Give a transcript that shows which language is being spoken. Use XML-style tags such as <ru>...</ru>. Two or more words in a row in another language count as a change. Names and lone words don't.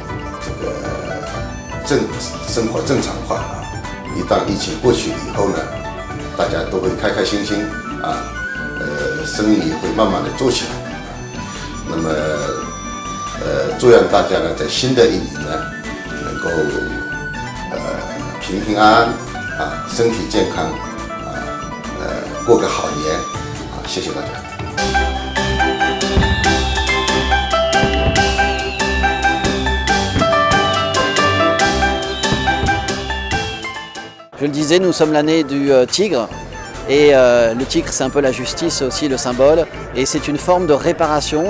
<zh>这个生活正常化一旦疫情过去以后呢，大家都会开开心心生意也会慢慢的做起来那么祝愿大家呢在新的一年呢能够平平安安身体健康过个好年谢谢大家。</zh> <fr>Je le disais, nous sommes l'année du tigre et le tigre c'est un peu la justice aussi, le symbole et c'est une forme de réparation et</fr>